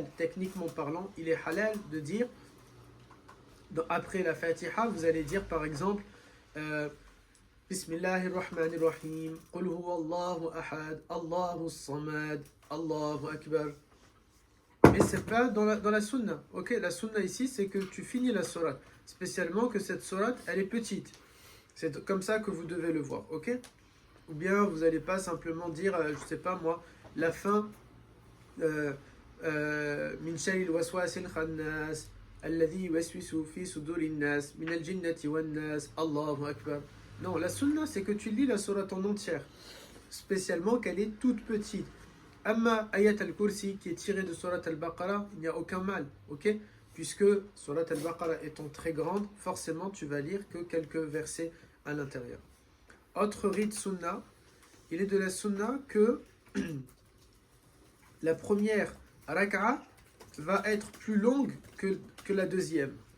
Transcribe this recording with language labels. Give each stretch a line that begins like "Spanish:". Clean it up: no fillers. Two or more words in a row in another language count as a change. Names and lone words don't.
French: Techniquement parlant, il est halal de dire, après la Fatiha, vous allez dire par exemple
Arabic: بسم الله الرحمن الرحيم قل هو الله أحد الله الصمد الله أكبر.
French: Mais c'est pas dans la sunna. Ok, la sunna ici, c'est que tu finis la sourate. Spécialement que cette sourate, elle est petite. C'est comme ça que vous devez le voir. Ok? Ou bien vous n'allez pas simplement dire, je sais pas moi, la fin
Arabic: من شر الوسواس الخناس الذي يوسوس في صدور الناس من الجنة والناس الله أكبر.
French: Non, la sunna, c'est que tu lis la sourate en entière, spécialement qu'elle est toute petite.
Arabic: أما آية الكرسي
French: qui est tirée de surat al-Baqarah, il n'y a aucun mal, ok? Puisque surat al-Baqarah étant très grande, forcément tu vas lire que quelques versets à l'intérieur. Autre rite sunna, il est de la sunna que la première raka'a va être plus longue que la deuxième.